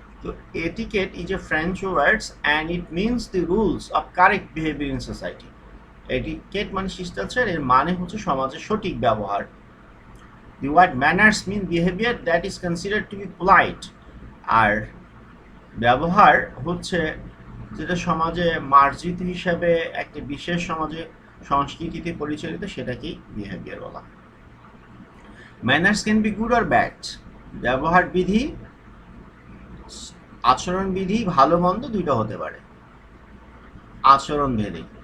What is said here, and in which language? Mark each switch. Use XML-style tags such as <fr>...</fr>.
<en>তো etiquette is a French word and it means the rules of correct behavior in society.</en> <bn>etiquette মানে শিষ্টাচার, এর মানে হচ্ছে সমাজের সঠিক ব্যবহার।</bn> <en>The word manners mean behavior that is considered to be polite,</en> <bn>আর ব্যবহার হচ্ছে যেটা সমাজে মার্জিত হিসাবে একটা বিশেষ সমাজে সংস্কৃতিতে পরিচালিত, সেটাকেই বিহেভিয়ার বলা হয়।</bn> <en>Manners can be good or bad.</en> <bn>ব্যবহার বিধি, আচরণবিধি ভালো মন্দ দুইটা হতে পারে আচরণ ভেদে।</bn>